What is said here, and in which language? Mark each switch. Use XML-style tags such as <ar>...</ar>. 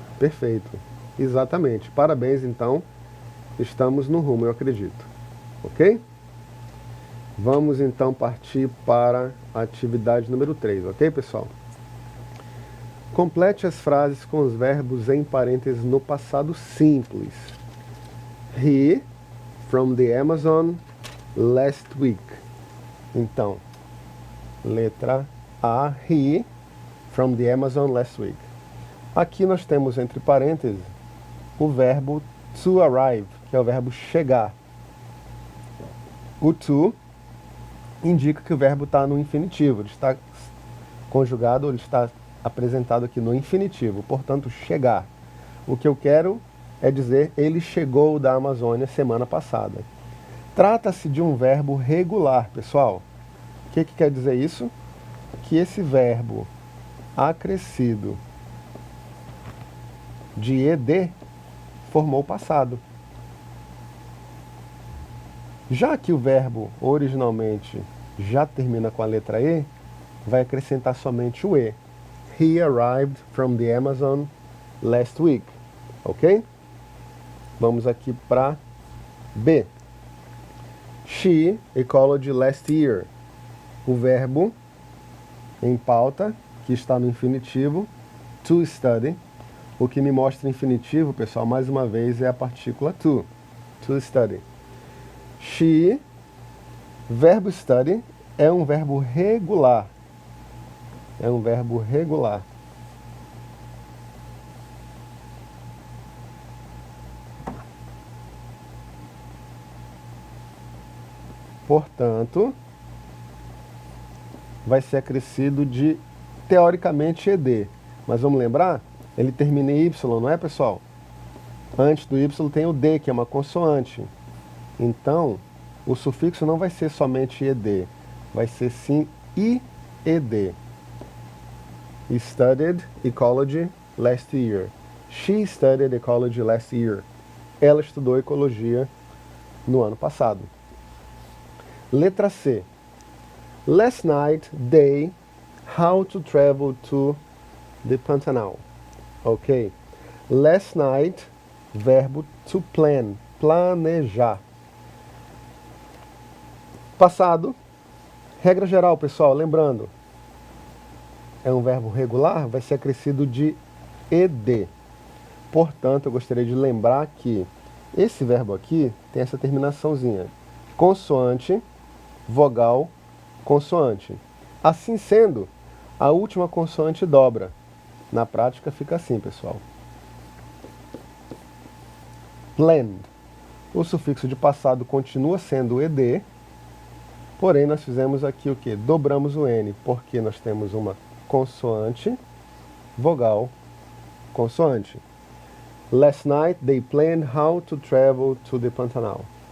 <pt>Perfeito. Exatamente. Parabéns, então. Estamos no rumo, eu acredito. Ok? Vamos, então, partir para a atividade número 3. Ok, pessoal? Complete as frases com os verbos em parênteses no passado simples.</pt> <en>He, from the Amazon, last week.</en> <pt>Então, letra A,</pt> <en>he, from the Amazon last week.</en> <pt>Aqui nós temos entre parênteses o verbo to arrive, que é o verbo chegar. O to indica que o verbo está no infinitivo, ele está conjugado, ele está apresentado aqui no infinitivo, portanto, chegar. O que eu quero é dizer, ele chegou da Amazônia semana passada. Trata-se de um verbo regular, pessoal. O que quer dizer isso? Que esse verbo acrescido de ED formou o passado. Já que o verbo originalmente já termina com a letra E, vai acrescentar somente o E.</pt> <en>He arrived from the Amazon last week.</en> <pt>Ok? Vamos aqui para B.</pt> <en>She ecology last year.</en> <pt>O verbo em pauta, que está no infinitivo, to study. O que me mostra infinitivo, pessoal, mais uma vez, é a partícula to study. She, verbo study, é um verbo regular. É um verbo regular. Portanto, vai ser acrescido de, teoricamente, ed. Mas vamos lembrar? Ele termina em Y, não é, pessoal? Antes do Y tem o D, que é uma consoante. Então, o sufixo não vai ser somente ed, vai ser sim ied.</pt> <en>Studied ecology last year. She studied ecology last year.</en> <pt>Ela estudou ecologia no ano passado. Letra C.</pt> <en>Last night they how to travel to the Pantanal. Ok? Last night, verbo to plan, planejar.</en> <pt>Passado, regra geral, pessoal, lembrando, é um verbo regular, vai ser acrescido de ed. Portanto, eu gostaria de lembrar que esse verbo aqui tem essa terminaçãozinha. Consoante, vogal, consoante. Assim sendo, a última consoante dobra. Na prática fica assim, pessoal. Planned. O sufixo de passado continua sendo ed, porém nós fizemos aqui o quê? Dobramos o N, porque nós temos uma consoante, vogal, consoante.</pt> <en>Last night they planned how to travel to the Pantanal.</en>